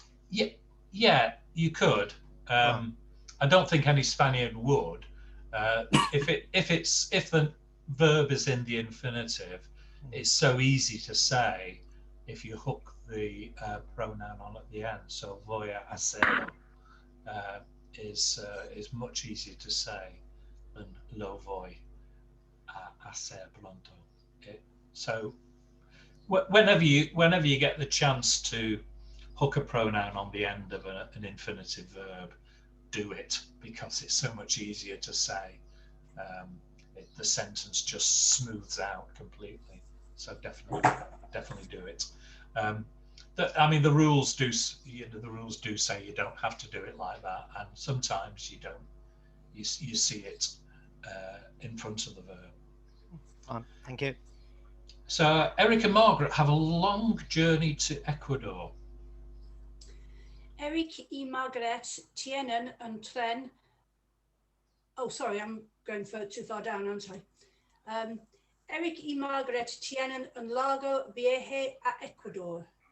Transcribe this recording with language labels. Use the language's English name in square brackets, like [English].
[English] Yeah, you could. I don't think any Spaniard would. If the verb is in the infinitive, it's so easy to say if you hook the pronoun on at the end. So [Spanish] voy a hacerlo [English] is much easier to say than [Spanish] lo voy a hacer pronto. [English] So whenever you get the chance to hook a pronoun on the end of an infinitive verb, do it, because it's so much easier to say. The sentence just smooths out completely. So definitely do it. The rules do say you don't have to do it like that, and sometimes you don't. You see it in front of the verb. Thank you. So Eric and Margaret have a long journey to Ecuador. [Spanish] Eric y Margaret tienen un tren. [English] Oh, sorry, I'm going too far down, aren't I? [Spanish] Eric y Margaret tienen un largo viaje a Ecuador.